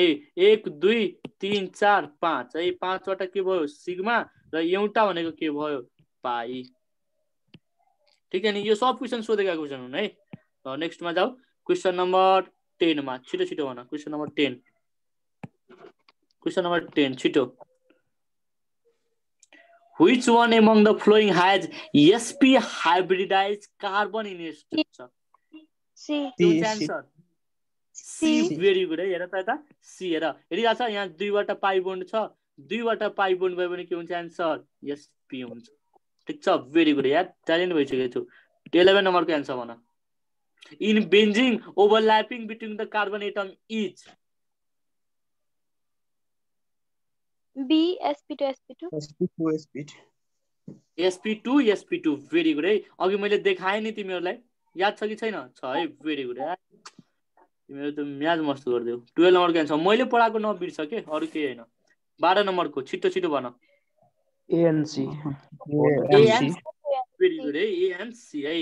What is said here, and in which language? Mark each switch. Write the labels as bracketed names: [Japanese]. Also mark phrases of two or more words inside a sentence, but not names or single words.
[Nepali] 1 2 3 4 5 है। 5 वटा के भयो सिग्मा र एउटा भनेको के भयो पाई। [Hindi] ठीक है [Nepali] नि। यो सब क्वेशन सोधेका क्वेशन हुन् है। नेक्स्ट मा जाऊ क्वेशन नम्बर 10 मा। छिटो छिटो भन। क्वेशन नम्बर 10 क्वेशन नम्बर 10 छिटो। [English] Which one among the following has sp hybridized carbon in its structure? C। [Nepali] के हुन्छ आन्सर सी। [English] very good [Nepali] है। हेर त यता सी हेर हेरिरा छ यहाँ 2 वटा [English] pi bond [Nepali] छ। 2 वटा [English] pi bond [Nepali] भयो भने के हुन्छ आन्सर sp हुन्छ। ठीक छ [English] very good [Nepali] यार ट्यालेन्ट भइसकेको छु। 11 नम्बर को आन्सर भन। [English] in benzene overlapping between the carbon atom is B sp2 sp2 very good है। [Nepali] अघि मैले देखाएँ नि तिमीहरुलाई याद छ कि छैन छ है। [English] very good [Nepali] यार तिमीहरु त म्याच मस्त गर्दियौ। 12 नम्बर को आन्सर मैले पढाएको नबिर्स के अरु केही हैन। 12 नम्बर को छिटो छिटो भन। [English] ANC very good [Nepali] है ANC है।